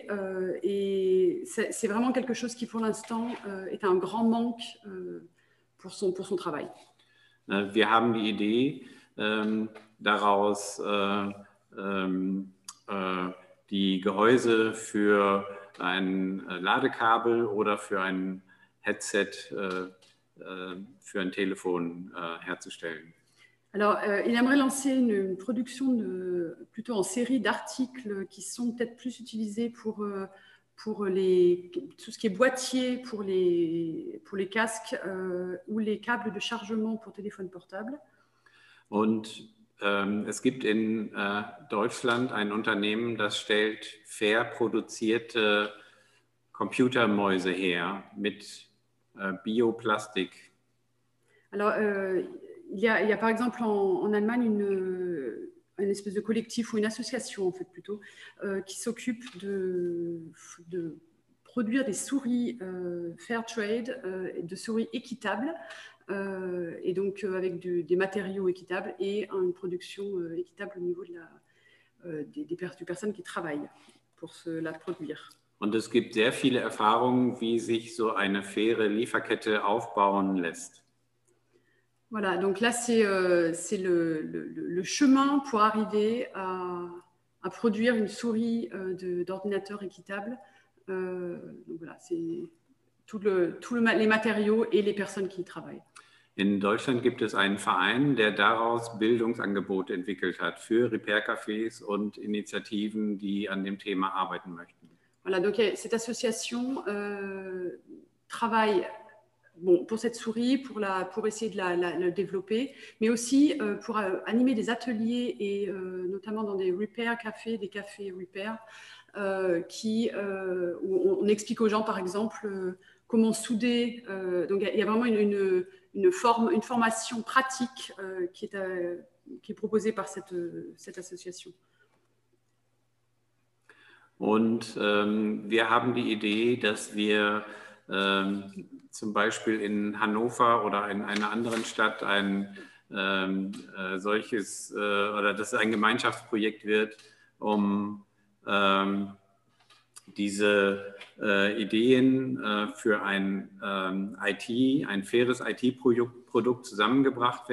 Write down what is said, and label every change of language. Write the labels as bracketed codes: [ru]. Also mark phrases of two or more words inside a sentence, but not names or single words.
[fr] Et c'est vraiment quelque chose qui, pour l'instant, est un grand manque pour son travail. [de] Wir haben die Idee, daraus die Gehäuse für ein Ladekabel oder für ein Headset für ein Telefon herzustellen. [fr] Alors, il aimerait lancer une production plutôt en série d'articles qui sont peut-être plus utilisés pour tout ce qui est boîtier pour les casques ou les câbles de chargement pour téléphone portable. [de] Und es gibt in Deutschland ein Unternehmen, das stellt fair produzierte Computermäuse her mit Bioplastik. [fr] Alors, il y a par exemple en Allemagne une espèce de collectif ou une association en fait plutôt qui s'occupe de produire des souris [en] fair trade, [fr] de souris équitables et donc avec des matériaux équitables et une production équitable au niveau des personnes qui travaillent pour la produire. [de] Und es gibt sehr viele Erfahrungen, wie sich so eine faire Lieferkette aufbauen lässt. [fr] Voilà, donc là, c'est le chemin pour arriver à produire une souris d'ordinateur équitable. Donc voilà, c'est les matériaux et les personnes qui y travaillent. [de] In Deutschland gibt es einen Verein, der daraus Bildungsangebote entwickelt hat für Repair-Cafés und Initiativen, die an dem Thema arbeiten möchten. [fr] Voilà, donc cette association travaille pour cette souris, pour essayer de la développer, mais aussi pour animer des ateliers et notamment dans des repair cafés, des cafés repair, où on explique aux gens, par exemple, comment souder. Donc il y a vraiment une formation pratique qui est proposée par cette association. [de] Und wir haben die Idee, dass wir zum Beispiel in Hannover oder in einer anderen Stadt ein solches oder dass es ein Gemeinschaftsprojekt wird, um diese Ideen für ein faires IT-Produkt zusammengebracht werden.